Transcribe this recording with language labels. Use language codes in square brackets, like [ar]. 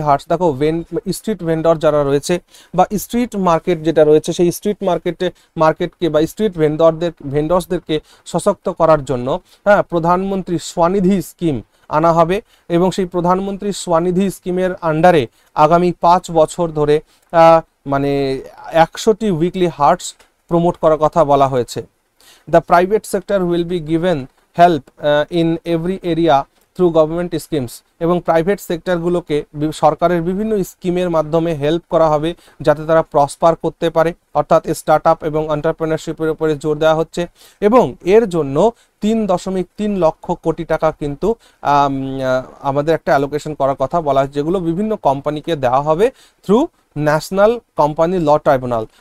[bn] দেখো street vendor যারা রয়েছে বা স্ট্রিট মার্কেট যেটা রয়েছে সেই স্ট্রিট মার্কেটকে বা স্ট্রিট ভেন্ডর্সদেরকে সশক্ত করার জন্য প্রধানমন্ত্রী স্বনিধি স্কিম আনা হবে। এবং সেই প্রধানমন্ত্রী স্বনিধি স্কিমের আন্ডারে আগামী 5 বছর ধরে মানে 100টি উইকলি হার্টস প্রমোট করার কথা বলা হয়েছে। [en] The private sector will be given help in every area through government schemes। [bn] এবং প্রাইভেট সেক্টরগুলোকে সরকারের বিভিন্ন স্কিমের মাধ্যমে হেল্প করা হবে যাতে তারা প্রসপার করতে পারে। অর্থাৎ স্টার্টআপ এবং এন্টারপ্রেনারশিপের উপরে জোর দেওয়া হচ্ছে। এবং এর জন্য 3.3 লক্ষ কোটি টাকা কিন্তু আমাদের একটা অ্যালোকেশন করার কথা বলা হয়েছে, যেগুলো বিভিন্ন কোম্পানিকে দেওয়া হবে থ্রু ন্যাশনাল কোম্পানি ল ট্রাইব্যুনাল।